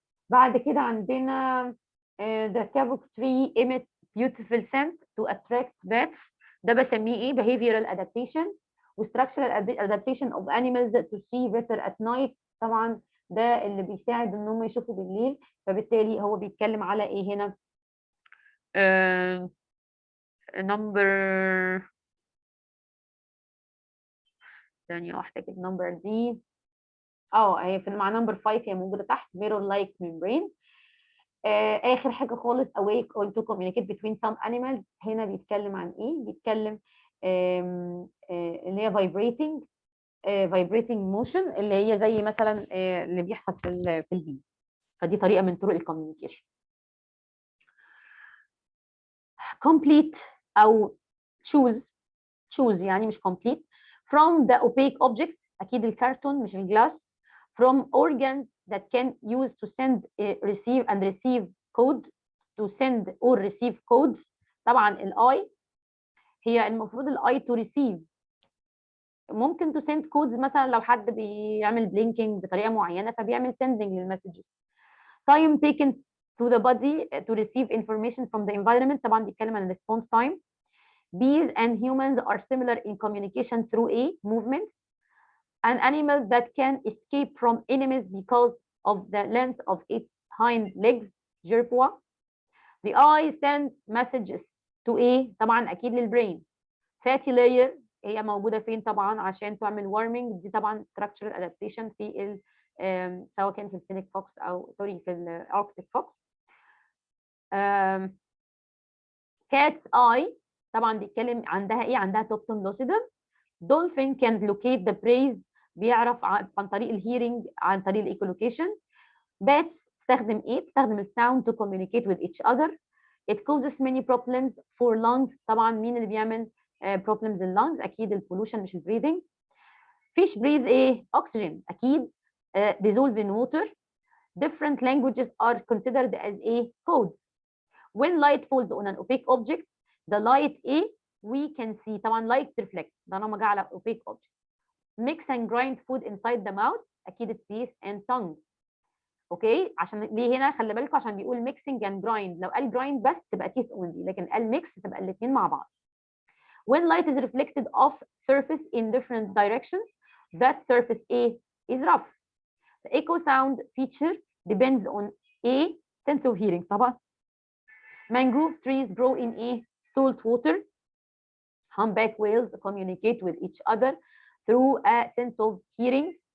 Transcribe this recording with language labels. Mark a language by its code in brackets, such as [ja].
[ar] بعد كده عندنا [en] the kavuk tree emits beautiful scent to attract bats. [ar] ده بسميه ايه؟ [en] behavioral adaptation. و structural adaptation of animals to see better at night. [ar] طبعا ده اللي بيساعد ان هم يشوفوا بالليل فبالتالي هو بيتكلم على ايه هنا؟ نمبر ثانية واحدة كده نمبر دي هي في مع نمبر 5 هي موجوده تحت [en] mirror like membrane. [ar] اخر حاجه خالص [en] awake or to communicate between some animals. [ar] هنا بيتكلم عن ايه؟ بيتكلم اللي هي [en] vibrating motion، [ar] اللي هي زي مثلا اللي بيحصل في البي. فدي طريقه من طرق الكوميونيكيشن. complete او choose يعني مش [en] complete from the opaque object، [ar] اكيد الكرتون مش الجلاس. [en] from organs that can use to send receive and receive code to send or receive codes. [ar] طبعا الاي هي المفروض الاي to receive، ممكن [en] to send codes [ar] مثلا لو حد بيعمل بلينكينج بطريقه معينه فبيعمل sending للمسجز. [en] time taken to the body to receive information from the environment، [ar] طبعا بيتكلم عن [en] response time. Bees and humans are similar in communication through a movement. An animal that can escape from enemies because of the length of its hind legs. Jerboa. The eye sends messages to a [ar] طبعا اكيد للبرين. Fatty layer هي موجوده فين؟ طبعا عشان تعمل warming. دي طبعا [en] structural adaptation [ar] في سواء كان في الفينيك فوكس او سوري في الاركتيك فوكس. cat's eye طبعا بيتكلم عندها ايه؟ عندها توبتون لوسيدم. [en] dolphin can locate the prey، [ar] بيعرف عن طريق الهيرنج، عن طريق الايكولوكيشن. bats تستخدم ايه؟ تستخدم الساوند [en] to communicate with each other. it causes many problems for lungs. [ar] طبعا مين اللي بيعمل [en] problems in lungs؟ [ar] اكيد البولوشن مش البريذنج. [en] fish breathe ايه؟ oxygen اكيد. dissolve in water. different languages are considered as a code. when light falls on an opaque object the light A we can see طبعا light reflects، [ar] ده انا جه على [en] opaque object. mix and grind food inside the mouth اكيد teeth and tongue. [ar] اوكي عشان ليه هنا؟ خلي بالكم عشان بيقول [en] mixing and grind، [ar] لو قال grind بس تبقى [en] teeth only، [ar] لكن قال mix تبقى الاثنين مع بعض. [en] when light is reflected off surface in different directions that surface A is rough. the echo sound feature depends on A sense of hearing طبعا. mangrove trees grow in a salt water. humpback whales communicate with each other through a sense of hearing.